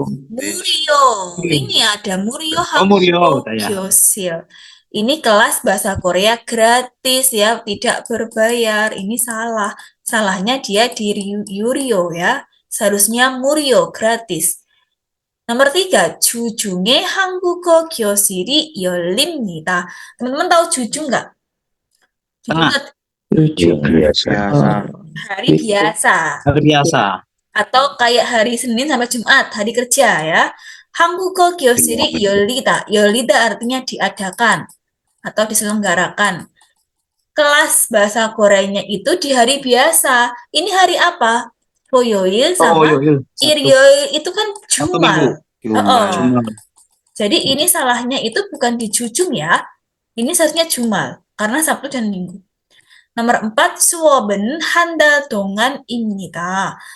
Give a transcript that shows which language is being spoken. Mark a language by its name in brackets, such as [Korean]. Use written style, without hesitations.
[Indonesian] 무료. Ini ada 무료 [Korean] 무료. 교실. [Indonesian] Ini kelas bahasa Korea gratis ya, tidak berbayar. Ini salah. Salahnya dia di 유료 ya. Seharusnya 무료, gratis. Nomor 3, [Korean] 주중에 한국어 교실이 열립니다. [Indonesian] Teman-teman tahu 주중 nggak? Hari biasa. Hari biasa. Atau kayak hari Senin sampai Jumat, hari kerja ya. [Korean] 한국어 교실이 열리다. [Indonesian] 열리다 artinya diadakan atau diselenggarakan. Kelas bahasa Koreanya itu di hari biasa. Ini hari apa? 토요일 sama 일요일 itu kan Jumat. Jadi ini salahnya itu bukan di jujung ya. Ini seharusnya Jumat karena Sabtu dan Minggu. Nomor 4, [Korean] 수업은 한 달 동안입니다.